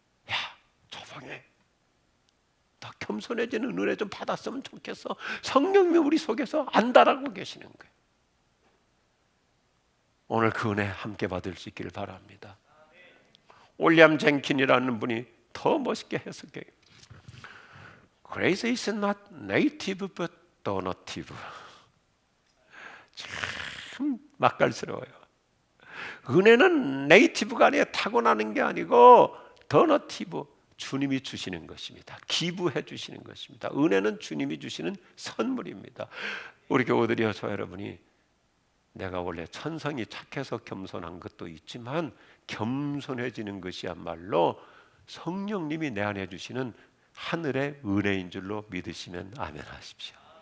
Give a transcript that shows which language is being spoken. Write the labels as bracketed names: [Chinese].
[Korean] 야, 조봉해, 더 겸손해지는 은혜 좀 받았으면 좋겠어. 성령님이 우리 속에서 안달하고 계시는 거예요. 오늘 그 은혜 함께 받을 수 있기를 바랍니다. 올리암 젠킨이라는 분이 더 멋있게 해석해요. [English] Grace is not native but donative. [Korean] 참 맛깔스러워요. 은혜는 네이티브가 아니라 타고나는 게 아니고 도너티브, 주님이 주시는 것입니다. 기부해 주시는 것입니다. 은혜는 주님이 주시는 선물입니다. 우리 교우들이여, 저 여러분이 내가 원래 천성이 착해서 겸손한 것도 있지만 겸손해지는 것이야말로 성령님이 내 안에 주시는 하늘의 은혜인 줄로 믿으시면 아멘 하십시오.